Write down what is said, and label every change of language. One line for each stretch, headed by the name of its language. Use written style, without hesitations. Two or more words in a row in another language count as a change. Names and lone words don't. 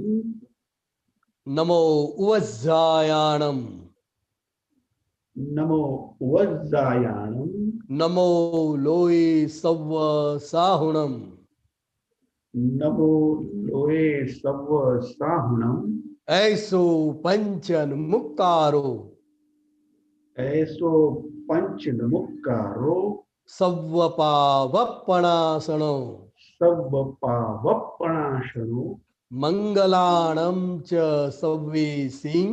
Prakrit languages: નમો ઉવજ્જાયાણમ. નમો ઉવજ્જાયાણમ. નમો લોય સવ સાહુણમ. નમો લોય સવ સાહુણમ. ऐसो पंचन मुक्कारो. ऐसो पंचन मुक्कारो. सव्वपावप्पणासनो. सव्वपावप्पणासनो. मंगलाणं च सव्वेसिं.